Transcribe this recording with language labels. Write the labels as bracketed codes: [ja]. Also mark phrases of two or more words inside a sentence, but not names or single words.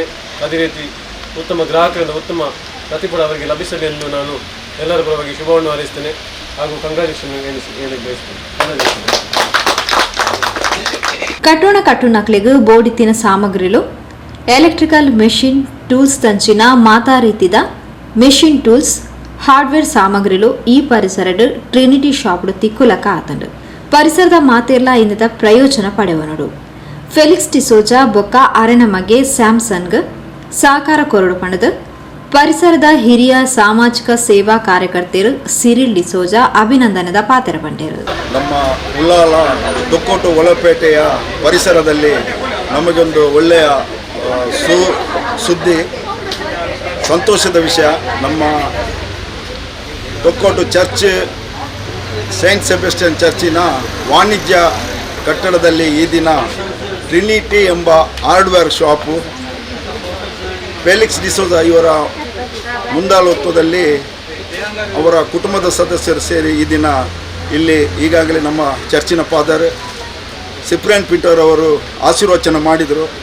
[kn] ಅದೇ ರೀತಿ ಉತ್ತಮ ಗ್ರಾಹಕರಿಂದ ಉತ್ತಮ ಪ್ರತಿಫಲ ಅವರಿಗೆ ಲಭಿಸಲಿ ಎಂದು ನಾನು ಎಲ್ಲರ ಪರವಾಗಿ ಶುಭವನ್ನು ಹಾರೈಸ್ತೇನೆ ಹಾಗೂ ಕಂಗ್ರಾಚುಲೇಷನ್ ಹೇಳಿ ಬಯಸ್ತೇನೆ. [tcy] ಕಟ್ಟುಣಕ್ಲೆಗ್ ಬೋಡಿತ್ತಿನ ಸಾಮಗ್ರಿಲು [en] electrical machine tools [tcy] ದಂಚಿನ ಮಾತಾ ರೀತಿದ [en] machine tools hardware [tcy] ಸಾಮಗ್ರಿಲು ಈ ಪರಿಸರಡು ಟ್ರಿನಿಟಿ ಶಾಪ್ಡು ತಿಕ್ಕುಲಕ ಆತಂಡು ಪರಿಸರದ ಮಾತೆಲ್ಲ ಇಂದ ಪ್ರಯೋಜನ ಪಡೆವನಡು. ಫೆಲಿಕ್ಸ್ ಡಿಸೋಜಾ ಬೊಕ್ಕ ಅರೆ ನಮಗೆ ಸ್ಯಾಮ್ಸಂಗ್ ಸಹಕಾರ ಕೊರಡು ಪಣದು ಪರಿಸರದ ಹಿರಿಯ ಸಾಮಾಜಿಕ ಸೇವಾ ಕಾರ್ಯಕರ್ತರು ಸಿರಿಲ್ ಡಿಸೋಜಾ ಅಭಿನಂದನದ ಪಾತ್ರ ಪಂಡರು. [kn] ನಮ್ಮ ಉಳ್ಳಾಲ ತೊಕ್ಕೋಟು ಒಳಪೇಟೆಯ ಪರಿಸರದಲ್ಲಿ ನಮಗೊಂದು ಒಳ್ಳೆಯ ಸುದ್ದಿ, ಸಂತೋಷದ ವಿಷಯ. ನಮ್ಮ ತೊಕ್ಕೋಟು ಚರ್ಚ್, ಸೇಂಟ್ ಸೆಬೆಸ್ಟಿಯನ್ ಚರ್ಚಿನ ವಾಣಿಜ್ಯ ಕಟ್ಟಡದಲ್ಲಿ ಈ ದಿನ ಟ್ರಿನಿಟಿ ಎಂಬ [en] hardware shop [kn] ಫೆಲಿಕ್ಸ್ ಡಿಸೋಜಾ ಇವರ ಮುಂದಾಳತ್ವದಲ್ಲಿ ಅವರ ಕುಟುಂಬದ ಸದಸ್ಯರು ಸೇರಿ ಈ ದಿನ ಇಲ್ಲಿ ಈಗಾಗಲೇ ನಮ್ಮ ಚರ್ಚಿನ ಫಾದರ್ ಸಿಪ್ರಿಯನ್ ಪೀಟರ್ ಅವರು ಆಶೀರ್ವಚನ ಮಾಡಿದರು.